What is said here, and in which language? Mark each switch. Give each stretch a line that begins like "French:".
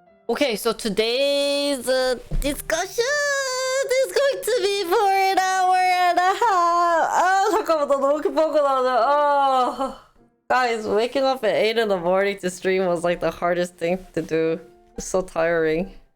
English: Okay, so today's discussion is going to be for an hour and a half.
Korean: 아, 잠깐만, 나 너무 급하고 나오자.
English: Guys, waking up at 8 in the morning to stream was like the hardest thing to do. It's so tiring.